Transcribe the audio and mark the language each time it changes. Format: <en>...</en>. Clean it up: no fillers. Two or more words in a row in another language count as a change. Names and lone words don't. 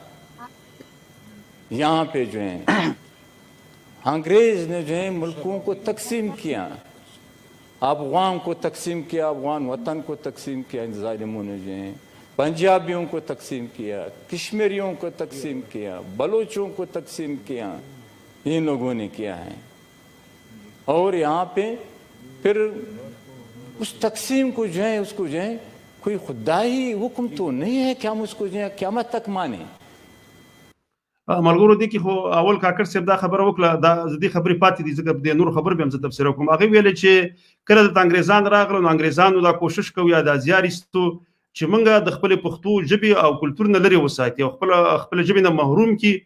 <ur>یہاں پہ جو ہیں انگریز نے جو ہے ملکوں کو تقسیم کیا، افغان کو تقسیم کیا، افغان وطن کو تقسیم کیا، ان ظالموں نے جو ہیں پنجابیوں کو تقسیم کیا، کشمیریوں کو تقسیم کیا، بلوچوں کو تقسیم کیا، ان لوگوں نے کیا ہے. اور یہاں پہ پھر اس تقسیم کو جو ہے اس کو جو ہے کوئی خدائی حکم تو نہیں ہے کہ ہم اس کو جو ہے قیامت تک مانیں.</ur> <ps>ملګرو دې کې خو اول کاکړ صاحب دا خبره وکړه، دا زه دې خبرې پاتې دي ځکه د نور خبر به هم زه تبصره کوم. هغې ویلې چې کله دلته انګریزان راغله نو انګریزانو دا کوشش کوي یا دا زیار ایستو چې موږ د خپلې پښتو ژبې او کلتور نه لرې وساتي او خپله ژبې نه محروم کړي.</ps>